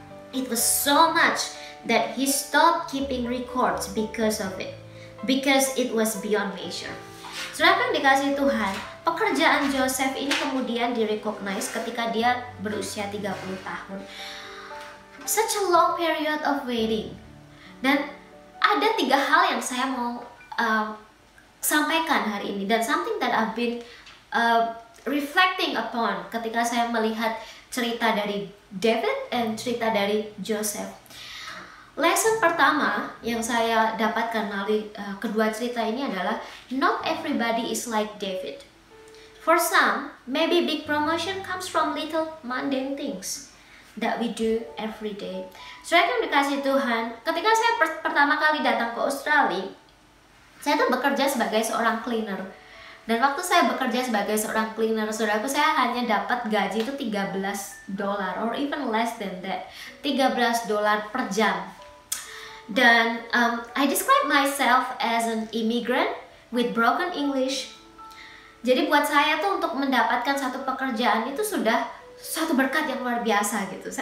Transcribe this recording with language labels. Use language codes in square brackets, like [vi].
[en] It was so much that he stopped keeping records because of it, because it was beyond measure. [id] Saudara yang dikasihi Tuhan, pekerjaan Joseph ini kemudian direcognize ketika dia berusia 30 tahun. [en] Such a long period of waiting. [id] Dan ada 3 hal yang saya mau sampaikan hari ini, dan [en] something that I've been reflecting upon [id] ketika saya melihat cerita dari David dan cerita dari Joseph. Lesson pertama yang saya dapatkan melalui kedua cerita ini adalah [en] not everybody is like David. For some, maybe big promotion comes from little mundane things that we do every day. [id] Saudara yang dikasihi Tuhan, ketika saya pertama kali datang ke Australia, saya tuh bekerja sebagai seorang cleaner. Dan waktu saya bekerja sebagai seorang cleaner, saudaraku, saya hanya dapat gaji itu $13 [en] or even less than that, [id] $13 per jam. [en] Dan I describe myself as an immigrant with broken English. [id] Jadi buat saya tuh untuk mendapatkan satu pekerjaan itu sudah suatu berkat yang luar biasa gitu.